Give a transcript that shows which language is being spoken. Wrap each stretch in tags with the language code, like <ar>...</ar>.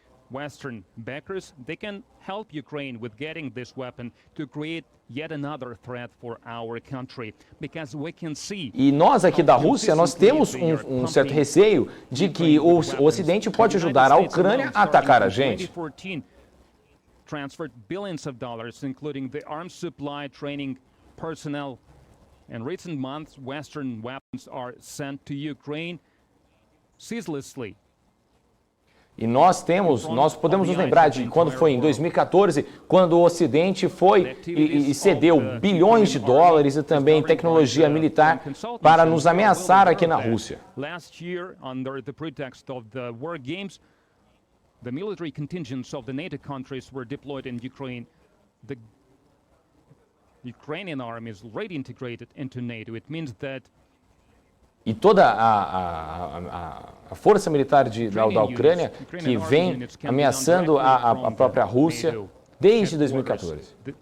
<en>Western backers, they can help Ukraine with getting this weapon to create yet another threat for our country, because we can see.</en> <pt>E nós aqui da Rússia, nós temos um certo receio de que o Ocidente pode ajudar a Ucrânia a atacar a gente.</pt> <en>Transferred billions of dollars, including the arms supply, training, personnel. In recent months, Western weapons are sent to Ukraine ceaselessly.</en> <pt>E nós podemos nos lembrar de quando foi em 2014, quando o Ocidente foi e cedeu bilhões de dólares e também tecnologia militar para nos ameaçar aqui na Rússia.</pt> <en>Last year, under the pretext of the war games, the military contingents of the NATO countries were deployed in Ukraine. The Ukrainian army is already integrated into NATO. It means that</en> <pt>E toda a força militar da Ucrânia que vem ameaçando a própria Rússia desde 2014.</pt>